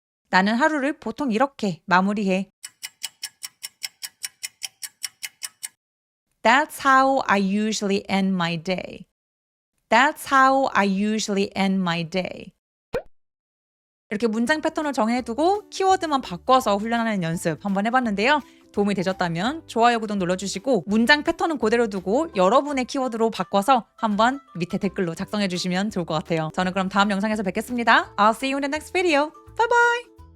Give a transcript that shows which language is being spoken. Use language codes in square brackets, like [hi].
[ko] 나는 하루를 보통 이렇게 마무리해. [en] That's how I usually end my day. That's how I usually end my day. [ko] 이렇게 문장 패턴을 정해두고 키워드만 바꿔서 훈련하는 연습 한번 해봤는데요. 도움이 되셨다면 좋아요, 구독 눌러주시고 문장 패턴은 그대로 두고 여러분의 키워드로 바꿔서 한번 밑에 댓글로 작성해주시면 좋을 것 같아요. 저는 그럼 다음 영상에서 뵙겠습니다. [en] I'll see you in the next video. Bye bye!